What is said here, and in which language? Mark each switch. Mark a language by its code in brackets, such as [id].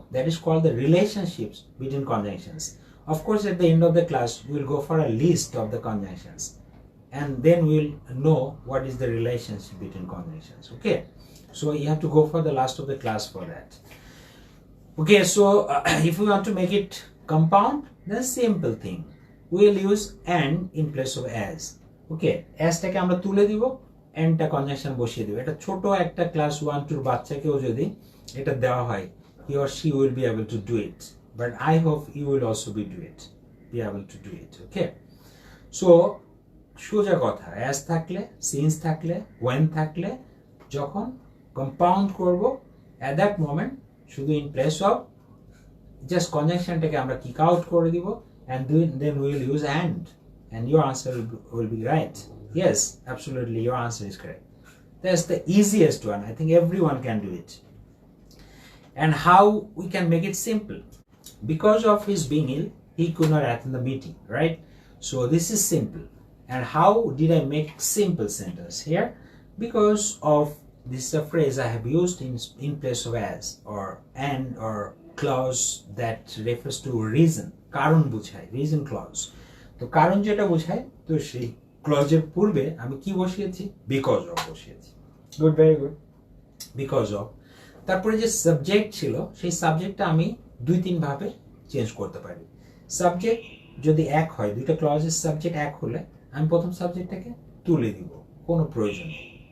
[en] That is called the relationships between conjunctions. Of course, at the end of the class we will go for a list of the conjunctions and then we will know what is the relationship between conjunctions. Okay, so you have to go for the last of the class for that. Okay, so if we want to make it compound, the simple thing, we will use and in place of as. [bn] Okay, as টাকে আমরা তুলে দিব, এন্ডটা conjunction বসিয়ে দিব। এটা ছোট একটা class 1-2 বাচ্চাকেও যদি এটা দেওয়া হয়, [en] he or she will be able to do it, but I hope you will also be able to do it. Okay, so [bn] সোজা কথা, [en] as থাকলে, since থাকলে, when থাকলে, [bn] যখন কম্পাউন্ড করব, [en] at that moment শুধু in place of just [bn] কনজাংশনটাকে আমরা kick out করে দিব, [en] and then we will use and your answer will be right. Yes, absolutely, your answer is correct. That's the easiest one. I think everyone can do it. And how we can make it simple? Because of his being ill, he could not attend the meeting, right? So this is simple. And how did I make simple sentence here? Because of this is a phrase I have used in place of as or and or clause that refers to reason. [bn] কারণ বোঝায়, [en] reason clause. [bn] তো কারণ যেটা বোঝায়, তো সেই ক্লজের পূর্বে আমি কি বসিয়েছি? বিকজ অফ বসিয়েছি। Good, very good, because of. তারপরে যে সাবজেক্ট ছিল, সেই সাবজেক্টটা আমি 2-3 ভাবে চেঞ্জ করতে পারি। সাবজেক্ট যদি এক হয়, দুইটা ক্লজের সাবজেক্ট এক হলে আমি প্রথম সাবজেক্টটাকে তুলে দিব, কোনো প্রয়োজন নেই।